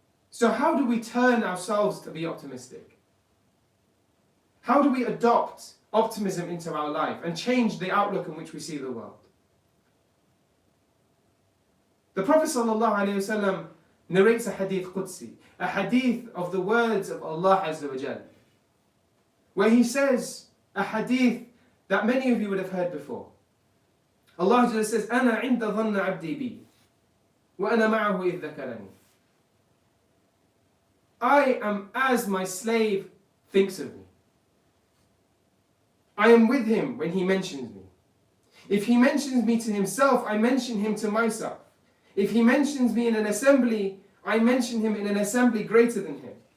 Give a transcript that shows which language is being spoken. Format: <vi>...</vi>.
<en>So how do we turn ourselves to be optimistic? How do we adopt optimism into our life and change the outlook in which we see the world? The Prophet ﷺ narrates a hadith Qudsi, a hadith of the words of Allah Azza wa Jal, where he says a hadith that many of you would have heard before. Allah Azza wa Jal says,</en> <ar>أَنَا عِنْدَ ظَنَّ عَبْدِي بِي وَأَنَا مَعَهُ إِذْ ذَكَرَنِي.</ar> <en>I am as my slave thinks of me. I am with him when he mentions me. If he mentions me to himself, I mention him to myself. If he mentions me in an assembly, I mention him in an assembly greater than him.</en>